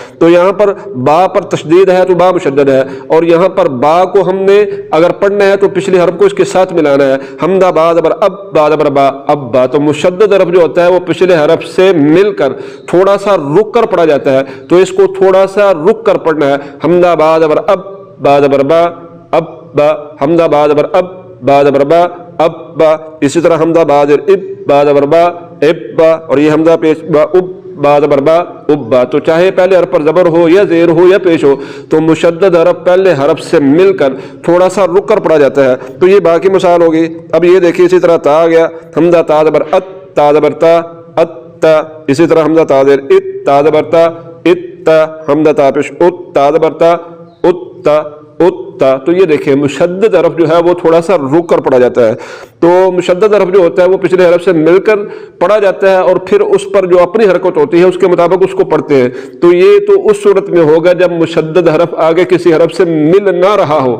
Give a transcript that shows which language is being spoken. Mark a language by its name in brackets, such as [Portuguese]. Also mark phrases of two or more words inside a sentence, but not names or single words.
[Urdu] تو یہاں پر با پر تشدید ہے تو با مشدد ہے، اور یہاں پر با کو ہم نے اگر پڑھنا ہے تو پچھلے حرف کو اس کے ساتھ ملانا ہے، حمزہ با زبر اب با زبر با اب با۔ تو مشدد حرف جو ہوتا ہے وہ پچھلے حرف سے مل کر تھوڑا سا رک کر پڑھا جاتا ہے، تو اس کو تھوڑا سا رک کر پڑھنا ہے۔ حمزہ با زبر اب با زبر با اب با، حمزہ با زبر اب با زبر با اب با۔ اسی طرح حمزہ با زبر اب با زبر با اب با، اور یہ حمزہ پیش با اب با زبر با اب با۔ تو چاہے پہلے حرف پر زبر ہو یا زیر ہو یا پیش ہو، تو مشدد حرف پہلے حرف سے مل کر تھوڑا سا رک کر پڑھا جاتا ہے۔ تو یہ باقی مثال ہوگی۔ اب یہ دیکھیے، اسی طرح تا آ گیا، حمزہ تا زبر ات تا زبر تا ات تا۔ اسی طرح حمزہ تا زبر ات تا زبر تا ات تا، حمزہ تا پیش ات تا زبر تا ات تا ات تا۔ تو یہ دیکھیں، مشدد حرف جو ہے وہ تھوڑا سا رک کر پڑھا جاتا ہے۔ تو مشدد حرف جو ہوتا ہے وہ پچھلے حرف سے مل کر پڑھا جاتا ہے، اور پھر اس پر جو اپنی حرکت ہوتی ہے اس کے مطابق اس کو پڑھتے ہیں۔ تو یہ تو اس صورت میں ہوگا جب مشدد حرف آگے کسی حرف سے مل نہ رہا ہو۔